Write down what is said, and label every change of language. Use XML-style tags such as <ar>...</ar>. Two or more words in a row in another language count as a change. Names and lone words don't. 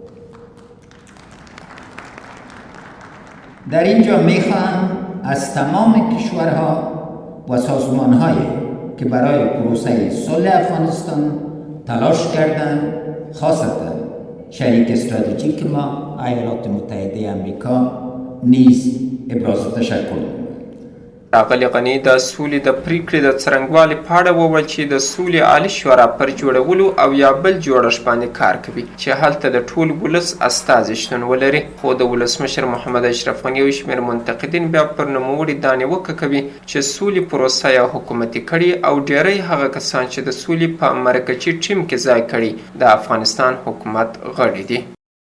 <fa>در اینجا می خواهم از تمام کشورها و سازمان‌هایی که برای پروسه صلح افغانستان تلاش کردند، خاصتاً شریک استراتژیک ما ایالات متحده امریکا نیز ابراز تشکر می‌کنم.</fa> <ps>ښاغلي غني د سولې د پریکړې د څرنګوالي په اړه وویل چې د سولې عالي شورا پر جوړولو او یا بل جوړښت باندې کار کوي چې هلته د ټول ولس استازي شتون ولري، خو د ولسمشر محمد اشرف غني یو شمېر منتقدین بیا پر نوموړي دا نیوکه کوي چې سولې پروسه یا حکومتي کړي او ډیری هغه کسان چې د سولې په مرکزي ټیم کې ځای کړي د افغانستان حکومت غړي دي.</ps>